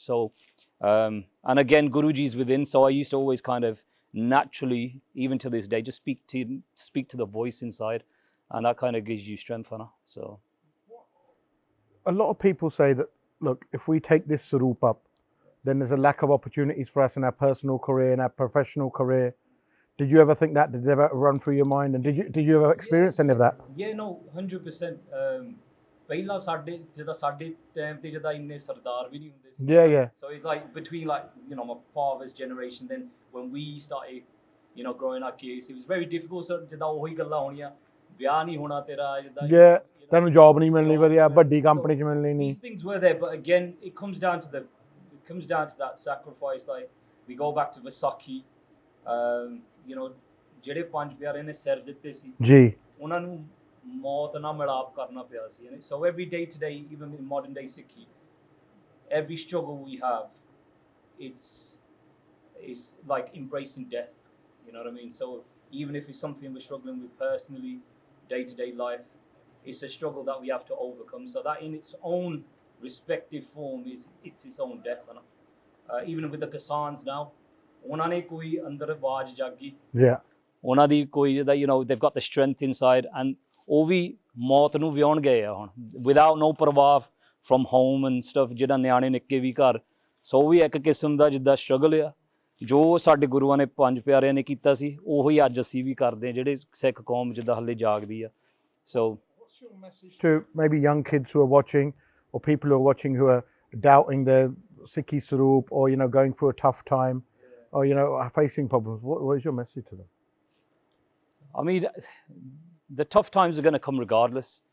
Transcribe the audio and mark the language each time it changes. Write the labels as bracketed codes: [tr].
[en] So, and again, Guruji's within. So I used to always kind of naturally, even to this day, just speak to the voice inside, and that kind of gives you strength, Anna. So. a lot of people say that, look, if we take this Sarup up, then there's a lack of opportunities for us in our personal career, in our professional career. Did you ever think that? Did it ever run through your mind? And did you ever experience any of that? Yeah, no, 100%. [pa] ਪਹਿਲਾਂ ਸਾਡੇ ਜਿੱਦਾਂ ਸਾਡੇ time ਤੇ ਜਿੱਦਾਂ ਇੰਨੇ ਸਰਦਾਰ ਵੀ ਨਹੀਂ ਹੁੰਦੇ ਸੀ. [en] Yeah. So it's like between like, you know, my father's generation, then when we started, you know, growing our kids, it was very difficult. [pa] So ਜਿੱਦਾਂ ਉਹੀ ਗੱਲਾਂ ਹੋਣੀਆਂ, ਵਿਆਹ ਨਹੀਂ ਹੋਣਾ ਤੇਰਾ ਜਿੱਦਾਂ. Yeah, ਤੈਨੂੰ ਜੌਬ ਨਹੀਂ ਮਿਲਣੀ ਵਧੀਆ, ਵੱਡੀ ਕੰਪਨੀ 'ਚ ਮਿਲਣੀ ਨਹੀਂ. [en] These things were there, but again, it comes down to that sacrifice. Like we go back to Vaisakhi, you know, [pa] ਜਿਹੜੇ ਪੰਜ ਪਿਆਰੇ ਨੇ ਸਿਰ ਦਿੱਤੇ ਸੀ ਜੀ, ਉਹਨਾਂ ਨੂੰ ਮੌਤ ਨਾਲ ਮਿਲਾਪ ਕਰਨਾ ਪਿਆ ਸੀ. [en] So every day today, even in modern day Sikhi, every struggle we have, it's like embracing death. You know what I mean? So even if it's something we're struggling with personally, day-to-day life, it's a struggle that we have to overcome. So that in its own respective form is its own death. Even with the Kisans now, [pa] ਉਹਨਾਂ ਨੇ ਕੋਈ ਅੰਦਰ ਆਵਾਜ਼ ਜਾਗੀ. [en] Yeah. [pa] ਉਹਨਾਂ ਦੀ ਕੋਈ ਜਿਹਦਾ, [en] you know, they've got the strength inside, and [pa] ਉਹ ਵੀ ਮੌਤ ਨੂੰ ਵਿਆਉਣ ਗਏ ਆ ਹੁਣ [en] without no [pa] ਪ੍ਰਵਾਹ [en] from home and stuff, [pa] ਜਿਹੜਾ ਨਿਆਣੇ ਨਿੱਕੇ ਵੀ ਘਰ. ਸੋ ਉਹ ਵੀ ਇੱਕ ਕਿਸਮ ਦਾ ਜਿੱਦਾਂ ਸਟਰਗਲ ਆ, ਜੋ ਸਾਡੇ ਗੁਰੂਆਂ ਨੇ ਪੰਜ ਪਿਆਰਿਆਂ ਨੇ ਕੀਤਾ ਸੀ, ਉਹੀ ਅੱਜ ਅਸੀਂ ਵੀ ਕਰਦੇ ਹਾਂ, ਜਿਹੜੇ ਸਿੱਖ ਕੌਮ ਜਿੱਦਾਂ ਹਲੇ ਜਾਗਦੀ ਆ. ਸੋ [en] what's your message to maybe young kids who are watching, or people who are watching who are doubting their Sikhi Sarup, or, you know, going through a tough time, or, you know, facing problems? What is your message to them? I mean, the tough times are going to come regardless.